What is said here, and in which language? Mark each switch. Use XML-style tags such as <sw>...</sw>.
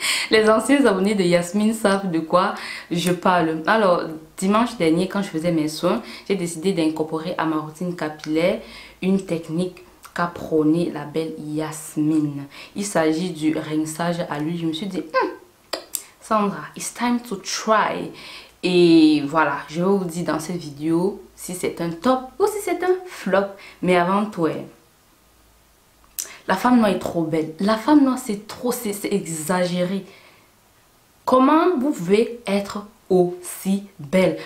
<fr>Les anciens abonnés de Yasmine savent de quoi je parle. Alors, dimanche dernier, quand je faisais mes soins, j'ai décidé d'incorporer à ma routine capillaire une technique qu'a prônée la belle Yasmine. Il s'agit du rinçage à l'huile. Je me suis dit, Sandra,</fr> <en>it's time to try.</en> <fr>Et voilà, je vais vous dire dans cette vidéo si c'est un top ou si c'est un flop. Mais avant tout, la femme noire est trop belle. La femme noire, c'est trop, c'est exagéré. Comment vous pouvez être aussi belle?</fr>